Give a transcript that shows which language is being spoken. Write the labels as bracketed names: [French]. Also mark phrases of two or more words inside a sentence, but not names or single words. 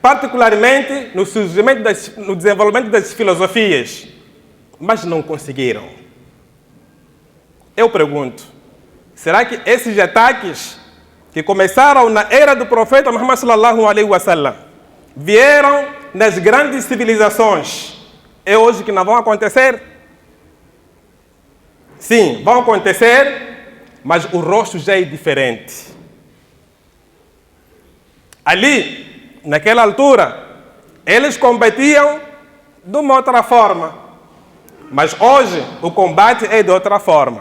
[Portuguese] particularmente no surgimento no desenvolvimento das filosofias, mas não conseguiram. Eu pergunto, será que esses ataques que começaram na era do profeta Muhammad [Arabic] صلى الله عليه وسلم [Portuguese] vieram nas grandes civilizações, é hoje que não vão acontecer? Sim, vão acontecer, mas o rosto já é diferente. Ali, naquela altura, eles combatiam de uma outra forma, mas hoje o combate é de outra forma.